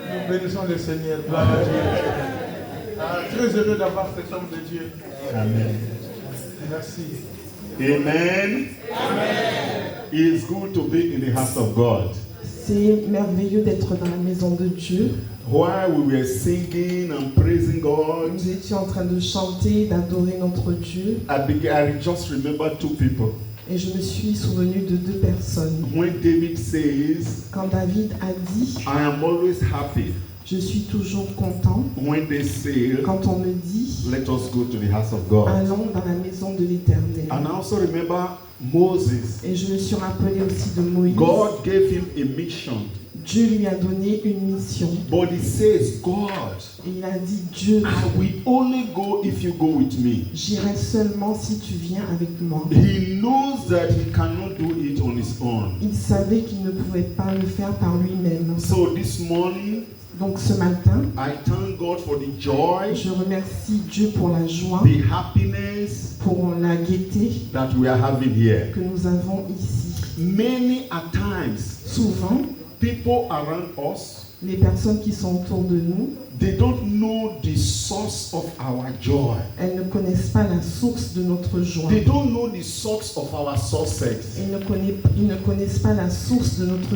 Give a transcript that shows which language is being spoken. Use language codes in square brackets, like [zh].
[fr] Nous bénissons le Seigneur. Gloire à Dieu. Très heureux d'avoir cet homme de Dieu. Amen. Merci. Amen. [en] It's good to be in the house of God. [fr] C'est merveilleux d'être dans la maison de Dieu. [en] While we were singing and praising God, [fr] Nous étions en train de chanter, d'adorer notre Dieu. [en] I just remember two people. [fr] Et je me suis souvenu de deux personnes. [en] When David says, [fr] Quand David a dit [en] I am always happy, [fr] je suis toujours content, [en] when they say, [fr] quand on me dit [en] let us go to the house of God. [fr] allons dans la maison de l'Éternel. [en] And I also remember Moses. [fr] Et je me suis rappelé aussi de Moïse. [en] God gave him a mission, [fr] Dieu lui a donné une mission. [en] but he says, God, [fr] Et il a dit Dieu, [en] I will only go if you go with me. [fr] j'irai seulement si tu viens avec moi. [en] He knows that he cannot do it on his own. [fr] Il savait qu'il ne pouvait pas le faire par lui-même. [en] So this morning, [fr] Donc ce matin, [en] I thank God for the joy, [fr] je remercie Dieu pour la joie, [en] the happiness [fr] pour la gaieté [en] that we are having here. [fr] que nous avons ici. [en] Many at times, [fr] Souvent, [en] people around us, [fr] les personnes qui sont autour de nous, [en] they don't know the source of our joy. [fr] elles ne connaissent pas la source de notre joie. [en] They don't know the source of our success. [fr] Ils ne connaissent pas la source de notre